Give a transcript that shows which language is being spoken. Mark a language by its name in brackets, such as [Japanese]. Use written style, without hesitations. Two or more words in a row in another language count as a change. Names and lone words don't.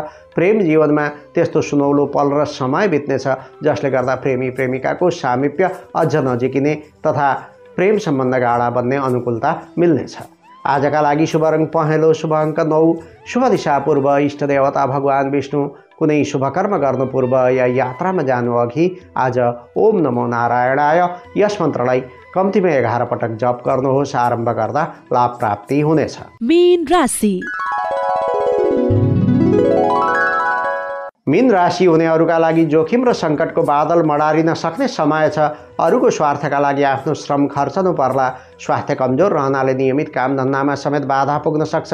[Nepali] प्रेम जीवनमा त्यस्तो सुनौलो पल र समय बित्नेछ जसले गर्दा प्रेमी प्रेमिकाको सामिप्य अझ नजिकिने तथा प्रेम सम्बन्ध गाढा बन्ने अनुकूलता मिल्नेछ। आजका लागि शुभ रङ पहेँलो, शुभ अङ्क 9, शुभ दिशा पूर्व, इष्टदेवता भगवान् विष्णु। कुनै शुभ कर्म गर्नु पूर्व या यात्रामा जानु अघि आज [Sanskrit] ओम नमो नारायणाय [Nepali] यस मन्त्रलाई कम्तीमा 11 पटक जप गर्नुहोस्। आरम्भ गर्दा लाभ प्राप्ति हुनेछ। मीन राशि। मीन राशि हुनेहरूका लागि जोखिम र सङ्कटको बादल मडारिन सक्ने समय छ। अरूको स्वार्थका लागि आफ्नो श्रम खर्चनु पर्ला। स्वास्थ्य कमजोर रहनाले नियमित काम धन्दामा समेत बाधा पुग्न सक्छ।